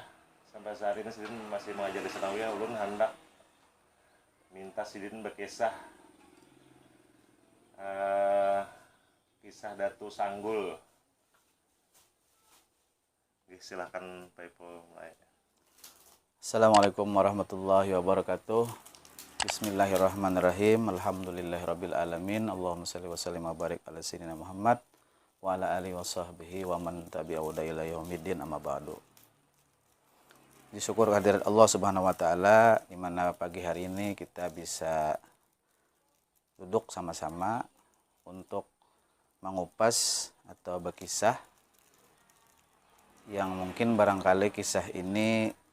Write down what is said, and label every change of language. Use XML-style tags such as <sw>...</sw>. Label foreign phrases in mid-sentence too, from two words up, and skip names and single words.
<bjn>Sampai saat ini sidin masih mengajar di Sanawiyah. Ulun hendak minta sidin berkisah kisah Datu Sanggul. Silakan Pak Ipul mulai.</bjn> <ar>السلام عليكم ورحمة الله وبركاته. بسم الله الرحمن الرحيم. الحمد لله رب العالمين. اللهم صل وسلم وبارك على سيدنا محمد وعلى آله وصحبه ومن تبعه إلى يوم الدين أما بعد.</ar> <bjn>Disyukur kehadirat Allah</bjn> <ar>سبحانه وتعالى</ar> <bjn>di mana pagi hari ini kita bisa duduk sama-sama untuk mengupas atau berkisah yang mungkin barangkali kisah ini</bjn>